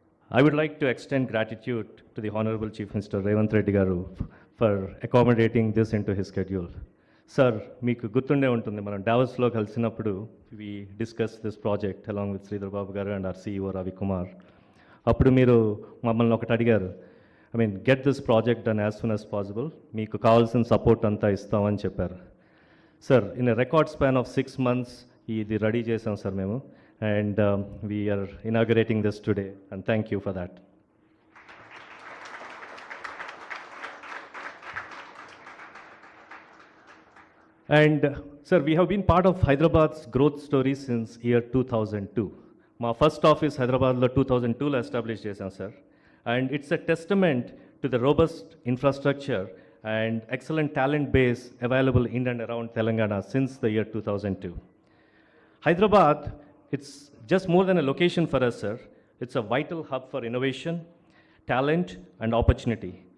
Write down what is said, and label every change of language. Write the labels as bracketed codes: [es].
[en] I would like to extend gratitude to the Honorable Chief Minister Revanth Reddy Garu for accommodating this into his schedule. Sir, [te] మీకు గుర్తుండే ఉంటుంది, మనం డావస్లో కలిసినప్పుడు [en] we discussed this project along with Sridhar Babu garu and our CEO Ravi Kumar. [te] అప్పుడు మీరు మమ్మల్ని ఒకటి అడిగారు, [en] get this project done as soon as possible. [te] మీకు కావాల్సిన సపోర్ట్ అంతా ఇస్తామని చెప్పారు. Sir, [en] in a record span of 6 months [te] ఇది రెడీ చేసాం సార్ మేము, [en] And we're inaugurating this today, and thank you for that. And sir, we have been part of Hyderabad's growth story since year 2002. [te] మా first office హైదరాబాద్లో 2002లో establish చేశాం sir. [en] And it's a testament to the robust infrastructure and excellent talent base available in and around Telangana since the year 2002. Hyderabad, it's just more than a location for us, sir. It's a vital hub for innovation, talent, and opportunity.